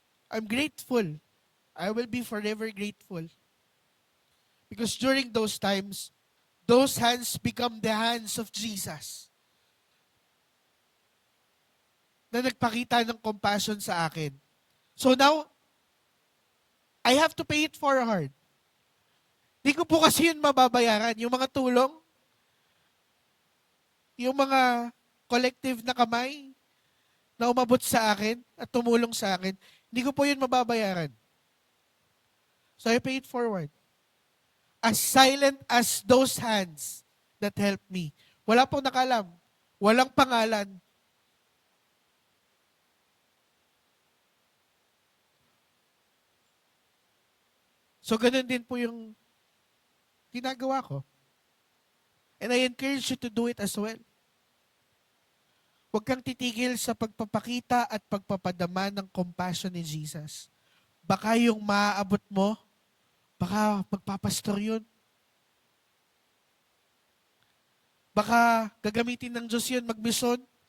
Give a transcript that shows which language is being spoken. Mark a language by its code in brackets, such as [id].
[en] I'm grateful. I will be forever grateful. Because during those times, those hands become the hands of Jesus. [tl] Na nagpakita ng compassion sa akin. [en] So now, I have to pay it forward. [tl] Di ko po kasi yun mababayaran. Yung mga tulong, yung mga collective na kamay na umabot sa akin at tumulong sa akin, hindi ko po yun mababayaran. [en] So I pay it forward. As silent as those hands that helped me. [tl] Wala pong nakalam. Walang pangalan. So ganun din po yung ginagawa ko. [en] And I encourage you to do it as well. [tl] Huwag kang titigil sa pagpapakita at pagpapadama ng compassion ni Jesus. Baka yung maaabot mo, baka magpapastor yun. Baka gagamitin ng Diyos yun magmisyon.